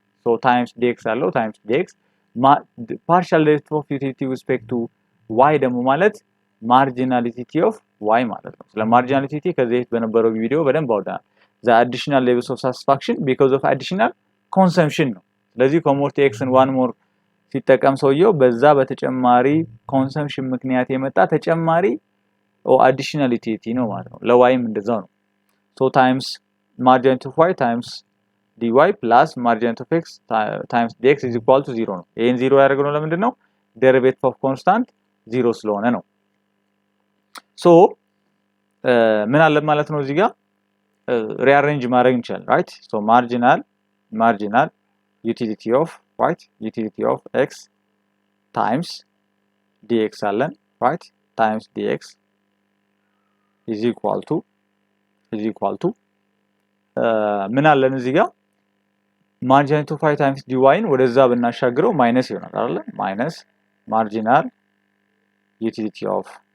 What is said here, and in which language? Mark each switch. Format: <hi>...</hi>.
<en>so times dx አለው times dx partial derivative of utility with respect to y ደግሞ ማለት marginality of y ማለት ነው።</en> <am>ስለ marginality ከዚህ በነበረው ቪዲዮ በደንብ አውርተናል።</am> <en>the additional levels of satisfaction because of additional consumption ነው። ስለዚህ commodity x and one more ሲጠቀም ሰውየው በዛ በተጨማሪ consumption ምክንያት የመጣ ተጨማሪ additional utility ነው ማለት ነው። ለyም እንደዛው ነው። so times marginality of y times dy plus marginality of x times dx is equal to 0 ነው።</en> <am>ይሄን 0 ያደረገው ለምንድን ነው? derivative of constant 0 ስለሆነ ነው። so ምን አለ ማለት ነው እዚህ ጋር</am> <en>rearrange ማድረግ እንችላለን right so marginal utility of right utility of x times dx አለን right times dx is equal to ምን አለን እዚህ ጋር marginal to 5 times dy ን ወደዛ</en> <am>ብናሻግረው ማይነስ ይሆናል አይደል</am> <en>ማይነስ marginal utility of</en>